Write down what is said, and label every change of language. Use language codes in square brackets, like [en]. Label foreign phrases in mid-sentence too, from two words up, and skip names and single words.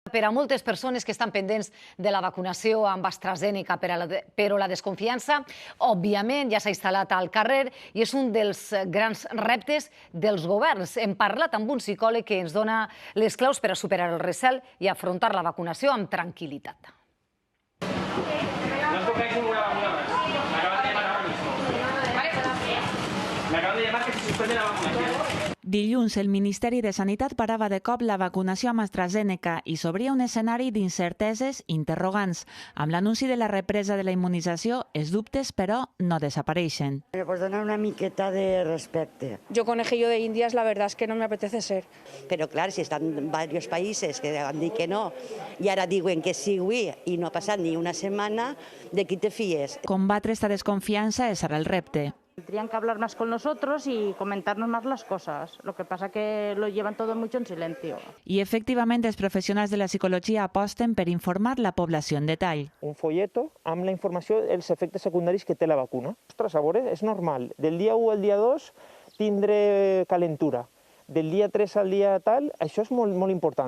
[ca] Per a moltes persones que estan pendents de la vacunació amb AstraZeneca, però la desconfiança, òbviament, ja s'ha instal·lat al carrer i és un dels grans reptes dels governs. Hem parlat amb un psicòleg que ens dona les claus per a superar el recel i afrontar la vacunació amb tranquil·litat. [es] No toquéis ninguna vacuna más. Me acaban de llamar ahora mismo. Me acaban de llamar que se suspende la vacunación. [ca] Dilluns, el Ministeri de Sanitat parava de cop la vacunació amb AstraZeneca i s'obria un escenari d'incerteses interrogants. Amb l'anunci de la represa de la immunització, els dubtes, però, no desapareixen. Me pots donar una miqueta de respecte. [es] Yo conejillo de Indias, la verdad es que no me apetece ser. [ca] Però clar, si estan varios països que han dit que no i ara diuen que sí avui i no ha passat ni una setmana, de qui te fies? Combatre esta desconfiança és ara el repte. [es] Tendrían que hablar más con nosotros y comentarnos más las cosas. Lo que pasa que lo llevan todo mucho en silencio. [ca] I efectivament, els professionals de la psicologia aposten per informar la població en detall. Un folleto amb la informació dels efectes secundaris que té la vacuna. Ostres, a veure, és normal. Del dia 1 al dia 2 tindré calentura. Del dia 3 al dia tal, això és molt important.